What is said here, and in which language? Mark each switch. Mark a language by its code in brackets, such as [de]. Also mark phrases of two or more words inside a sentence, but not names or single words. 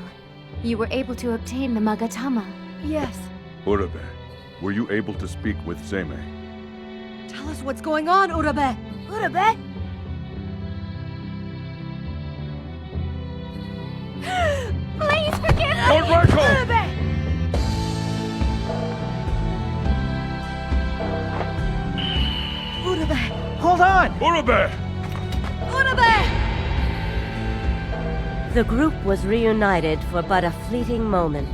[en] You were able to obtain the Magatama. Yes. Urabe, were you able to speak with Seimei? Tell us what's going on, Urabe. Urabe? Please forgive me! Lord Raiko! Urabe! Urabe! Hold on! Urabe! Urabe! The group was reunited for but a fleeting moment.